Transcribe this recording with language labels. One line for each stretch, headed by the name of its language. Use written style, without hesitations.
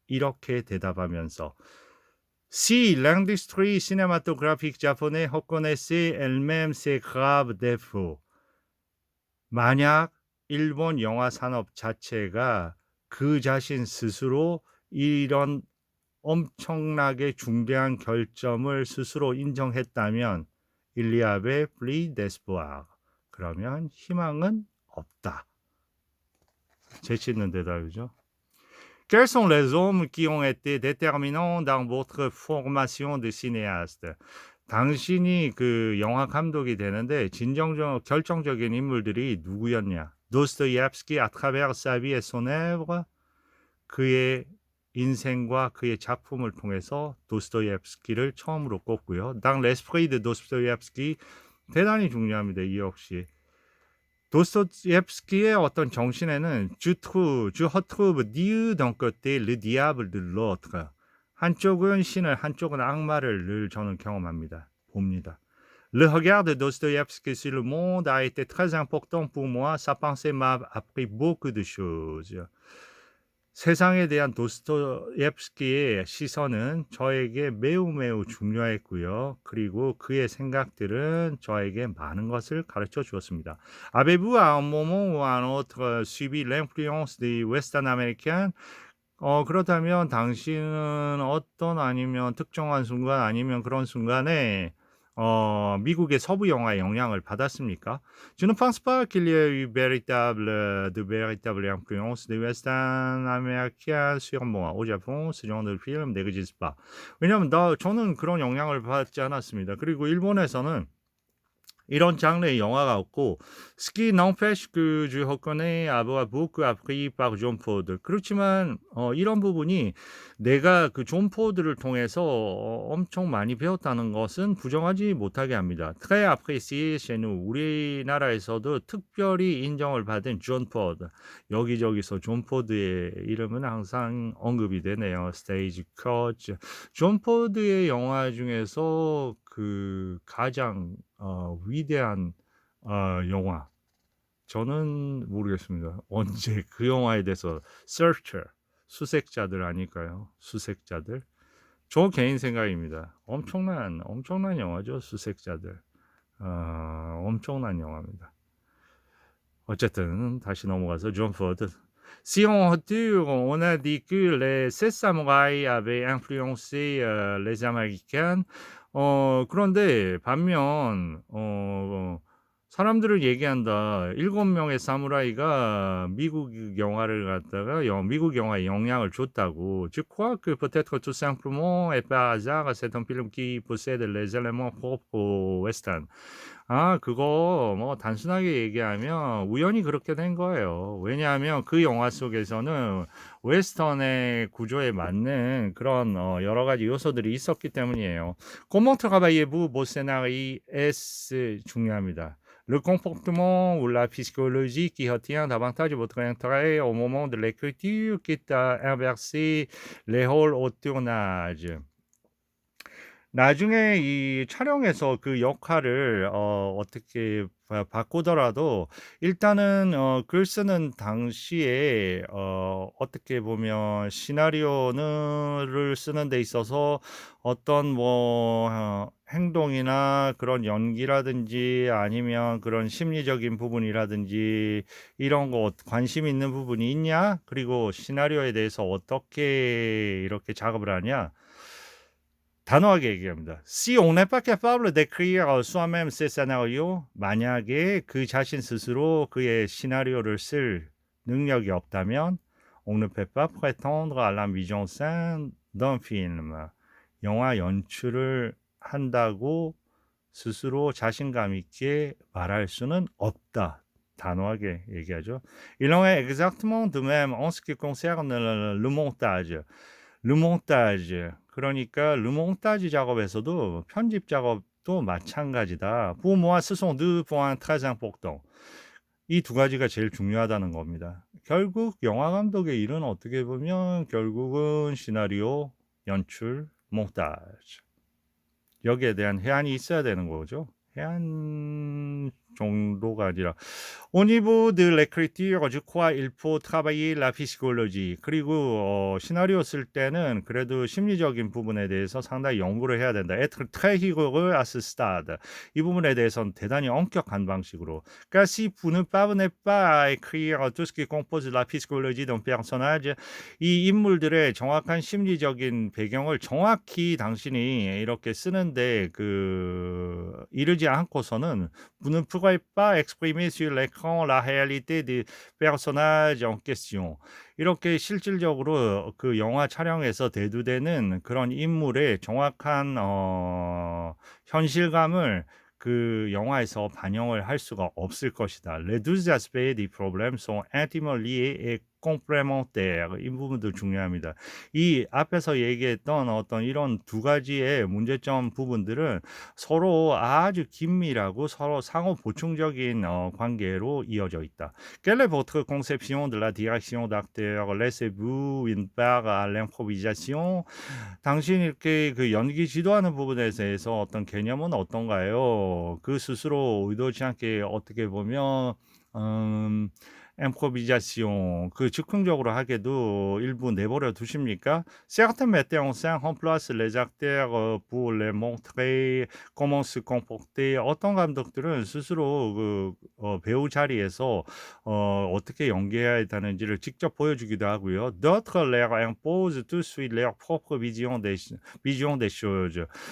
Korean: 이렇게 대답하면서
French: Si l'industrie cinématographique japonaise reconnaissait elle-même ses graves défauts
Korean: 만약 일본 영화 산업 자체가 그 자신 스스로 이런 엄청나게 중대한 결점을 스스로 인정했다면
French: Il y avait plus d'espoir.
Korean: 그러면 희망은 없다. 재치 있는 대답이죠.
French: Quels sont les hommes qui ont été déterminants dans votre formation de cinéaste?
Korean: 당신이 그 영화 감독이 되는데 진정적 결정적인 인물들이 누구였냐?
French: 도스토옙스키 à travers sa vie et son œuvre.
Korean: 그의 인생과 그의 작품을 통해서 도스토옙스키를 처음으로 꼽고요.
French: Dans l'esprit de Dostoïevski
Korean: 대단히 중요합니다. 이 역시. 도스토옙스키의 어떤 정신에는
French: je retrouve Dieu d'un côté, le diable de l'autre.
Korean: 한쪽은 신을, 한쪽은 악마를 늘 저는 경험합니다. 봅니다.
French: Le regard de Dostoïevski sur le monde a été très important pour moi. Sa pensée m'a appris beaucoup de choses.
Korean: 세상에 대한 도스토옙스키의 시선은 저에게 매우 매우 중요했고요. 그리고 그의 생각들은 저에게 많은 것을 가르쳐 주었습니다.
French: Avez-vous à un moment ou à un autre subi l'influence des Western Americans?
Korean: 그렇다면 당신은 어떤 아니면 특정한 순간 아니면 그런 순간에 미국의 서부 영화의 영향을 받았습니까?
French: Je ne pense pas qu'il y ait eu de véritable influence des Western américains sur moi. Au Japon, ce genre de film n'existe pas.
Korean: 왜냐하면 저는 그런 영향을 받지 않았습니다. 그리고 일본에서는 이런 장르의 영화가 없고
French: Ce qui n'empêche que je reconnais avoir beaucoup appris par John Ford.
Korean: 그렇지만 이런 부분이 내가 그 존 포드를 통해서 엄청 많이 배웠다는 것은 부정하지 못하게 합니다.
French: Très apprécié chez nous.
Korean: 우리나라에서도 특별히 인정을 받은 존 포드. 여기저기서 존 포드의 이름은 항상 언급이 되네요. 스테이지 커치. 존 포드의 영화 중에서 그 가장 위대한 영화. 저는 모르겠습니다. 언제 그 영화에 대해서 Searcher, 수색자들 아닐까요? 수색자들. 저 개인 생각입니다. 엄청난 영화죠. 수색자들. 엄청난 영화입니다. 어쨌든 다시 넘어가서 존 포드.
French: Si on retourne, on a dit que les 7 samouraïs avaient influencé les Américains.
Korean: 그런데 반면 사람들을 얘기한다. 7명의 사무라이가 미국 영화를 갖다가 미국 영화에 영향을 줬다고.
French: Je crois que peut-être tout simplement et par hasard c'est un film qui possède les éléments propres au western.
Korean: 그거 뭐 단순하게 얘기하면 우연히 그렇게 된 거예요. 왜냐하면 그 영화 속에서는 웨스턴의 구조에 맞는 그런 여러 가지 요소들이 있었기 때문이에요.
French: Comment travaillez-vous vos scénarios?
Korean: 중요합니다.
French: Le comportement ou la psychologie qui retient davantage votre intérêt au moment de l'écriture, quitte à inverser les rôles au tournage.
Korean: 나중에 이 촬영에서 그 역할을 어떻게 바꾸더라도 일단은 글 쓰는 당시에 어떻게 보면 시나리오를 쓰는 데 있어서 어떤 뭐 행동이나 그런 연기라든지 아니면 그런 심리적인 부분이라든지 이런 거 관심 있는 부분이 있냐? 그리고 시나리오에 대해서 어떻게 이렇게 작업을 하냐? 단호하게 얘기합니다.
French: Si on n'est pas capable d'écrire soi-même ses scénarios,
Korean: 만약에 그 자신 스스로 그의 시나리오를 쓸 능력이 없다면
French: on ne peut pas prétendre à la mise en scène d'un film.
Korean: 영화 연출을 한다고 스스로 자신감 있게 말할 수는 없다. 단호하게 얘기하죠.
French: Il en est exactement de même en ce qui concerne le montage.
Korean: 르몽타즈. 그러니까 르몽타즈 작업에서도 편집 작업도 마찬가지다.
French: Pour moi, ce sont deux points très importants.
Korean: 이 두 가지가 제일 중요하다는 겁니다. 결국 영화 감독의 일은 어떻게 보면 결국은 시나리오, 연출, 몽타즈. 여기에 대한 해안이 있어야 되는 거죠. 해안 정도가 아니라
French: Au niveau de l'écriture, je crois il faut travailler la psychologie.
Korean: 그리고 시나리오 쓸 때는 그래도 심리적인 부분에 대해서 상당히 연구를 해야 된다.
French: Être très rigoureux à ce stade.
Korean: 이 부분에 대해서는 대단히 엄격한 방식으로.
French: Car si vous ne parvenez pas à écrire tout ce qui compose la psychologie d'un personnage,
Korean: 이 인물들의 정확한 심리적인 배경을 정확히 당신이 이렇게 쓰는데 이르지 않고서는
French: vous ne pourrez pourrait pas exprimer sur l'écran la réalité des personnages en question.
Korean: 이렇게 실질적으로 그 영화 촬영에서 대두되는 그런 인물의 정확한 현실감을 그 영화에서 반영을 할 수가 없을 것이다.
French: Les deux aspects du problème sont intimement liés et complémentaires.
Korean: 이 부분도 중요합니다. 이 앞에서 얘기했던 어떤 이런 두 가지의 문제점 부분들은 서로 아주 긴밀하고 서로 상호 보충적인 관계로 이어져 있다.
French: Quelle est votre conception de la direction d'acteur? Laissez-vous une part à l'improvisation?
Korean: 당신이 이렇게 그 연기 지도하는 부분에 대해서 어떤 개념은 어떤가요? 그 스스로 의도치 않게 어떻게 보면 음 improvisation 그 즉흥적으로 하게도 일부 내버려 두십니까?
French: Certains metteurs en scène remplacent les acteurs pour les montrer comment se comporter.
Korean: 어떤 감독들은 스스로 그 배우 자리에서 어떻게 연기해야 되는지를 직접 보여주기도 하고요.
French: D'autres leur imposent tout de suite leur propre vision des choses.